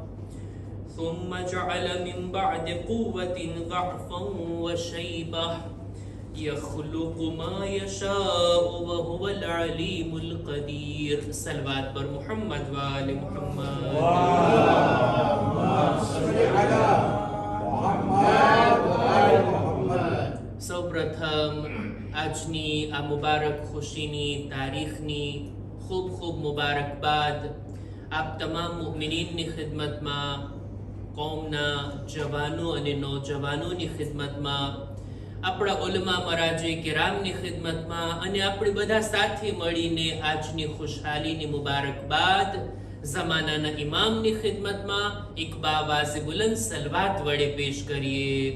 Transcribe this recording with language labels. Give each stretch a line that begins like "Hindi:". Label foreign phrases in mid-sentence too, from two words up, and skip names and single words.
Arabic: ثم جعل من بعد قوة ضعفا وشيبة يخلق ما يشاء وهو العليم القدير
Urdu: صلوات پر محمد وآل محمد
Arabic: اللهم صل على محمد وآل محمد
Gujarati: સૌ પ્રથમ આજની આ મુબારક ખુશીની તારીખની ખૂબ ખૂબ મુબારકબાદ આપ તમામ મુમિનીનની ખિદમતમાં કૌમના જવાનો અને નૌજવાનોની ખિદમતમાં આપણા ઉલમા મરાજે કિરામની ખિદમતમાં અને આપણે બધા સાથે મળીને આજની ખુશહાલીની મુબારકબાદ ઝમાનાના ઇમામની ખિદમતમાં એક બાવાઝે બુલંદ સલવાત વડે પેશ કરીએ